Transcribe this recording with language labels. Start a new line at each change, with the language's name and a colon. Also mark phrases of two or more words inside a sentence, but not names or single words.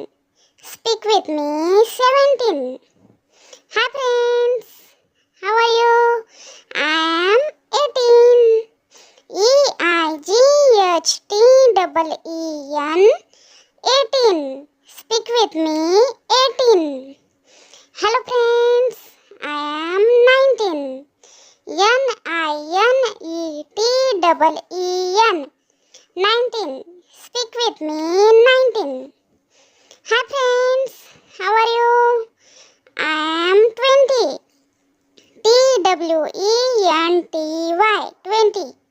English: Speak with me. 17. Hi friends, how are you? I am 18. E-I-G-H-T-E-E-N 18. Speak with me. 18. Hello friends, I am 19. N-I-N-E-T-E-E-N 19. Speak with me. 19. Hi friends, how are you? I am 20. T-W-E-N-T-Y 20.